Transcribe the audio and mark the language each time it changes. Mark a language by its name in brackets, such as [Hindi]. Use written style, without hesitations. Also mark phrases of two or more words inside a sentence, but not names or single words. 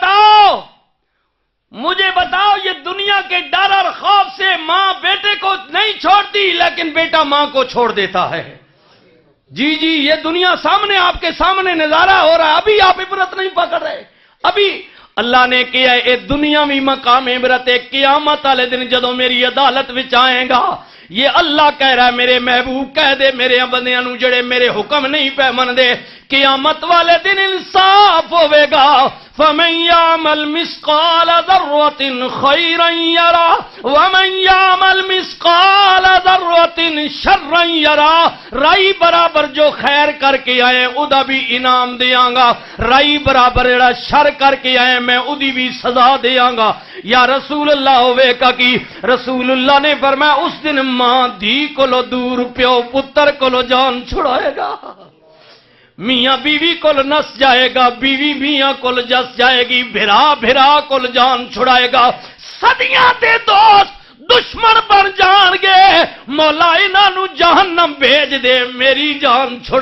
[Urdu] بتاؤ یہ دنیا کے ڈر اور خوف سے ماں بیٹے کو نہیں چھوڑتی لیکن بیٹا ماں کو چھوڑ دیتا ہے جی یہ دنیا سامنے آپ کے سامنے نظارہ ہو رہا ہے ابھی آپ عبرت نہیں پکڑ رہے ابھی اللہ نے کیا ہے اے [Punjabi] دنیا بھی مقام عبرت ہے قیامت والے دن جدوں میری عدالت وچ آئے گا [Urdu] یہ اللہ کہہ رہا ہے [Punjabi] میرے محبوب کہہ دے میرے بندیاں نو جڑے میرے حکم نہیں پہ من دے قیامت والے دن انصاف ہوے گا [Arabic] فمن يعمل مثقال ذرة خيرا يرى ومن يعمل مثقال ذرة شرا يرى [Punjabi] رائی برابر جو خیر کر کے آئے ادا بھی انعام دیاں گا رائی برابر جڑا شر کر کے آئے میں ادی بھی سزا دیاں گا یا رسول اللہ ہوے کا کی رسول اللہ نے فرمایا اس دن ماں دھی کولو دور پیو پتر کولو جان چھڑائے گا میاں بیوی کول نس جائے گا بیوی میاں کول جس جائے گی بھرا کول جان چھڑائے گا صدیاں دے دوست دشمن بن جان گے مولا انہاں نو جہنم بھیج دے میری جان